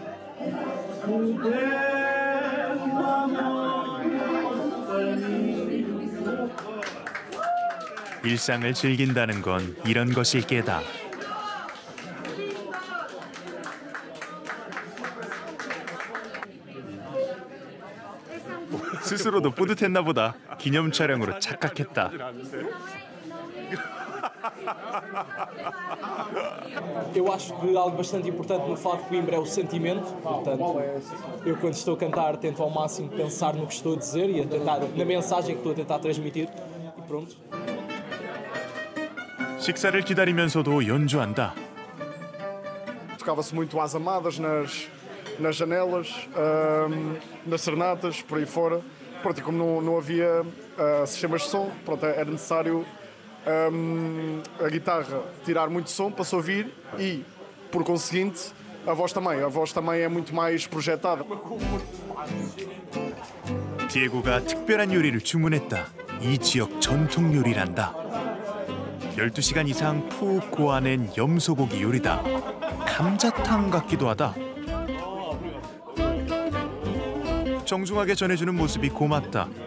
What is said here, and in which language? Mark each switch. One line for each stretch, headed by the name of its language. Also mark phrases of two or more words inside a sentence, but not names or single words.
Korean: 일상을 즐긴다는 건 이런 것일 게다. 스스로도 뿌듯했나 보다. 기념 촬영으로 착각했다.
Portuguese: Eu acho que algo bastante importante no Fado de Coimbra é o sentimento. Portanto, eu quando estou a cantar tento ao máximo pensar no que estou a dizer e a tentar, na mensagem que estou a tentar transmitir. E pronto.
Korean: 식사를 기다리면서도 연주한다.
Portuguese: Tocava-se muito às amadas nas janelas, nas serenatas, por aí fora. Pronto, e como não havia sistemas de som, pronto, era necessário a guitarra tirar muito som para se ouvir e, por conseguinte, a voz também. A voz também é muito mais projetada.
Korean: 디에고가 특별한 요리를 주문했다. 이 지역 전통 요리란다. 12시간 이상 푹 고아낸 염소고기 요리다. 감자탕 같기도 하다. 정중하게 전해주는 모습이 고맙다.